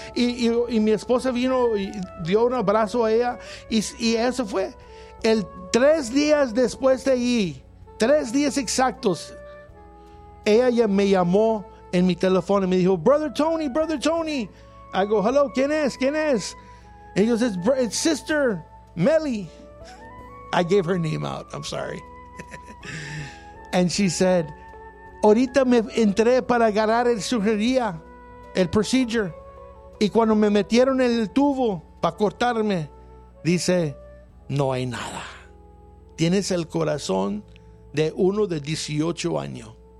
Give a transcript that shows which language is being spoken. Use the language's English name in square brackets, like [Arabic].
[Spanish] Y mi esposa vino y dio un abrazo a ella. Y eso fue. El 3 días después de ahí, 3 días exactos, ella me llamó en mi teléfono y me dijo, Brother Tony. [English] I go, hello, [Spanish] ¿quién es? [English] And he goes, it's Sister Melly. I gave her name out. I'm sorry. And she said, [Spanish] ahorita me entré para agarrar el cirugía, el procedure. Y cuando me metieron en el tubo para cortarme, dice, no hay nada. Tienes el corazón de uno de 18 años.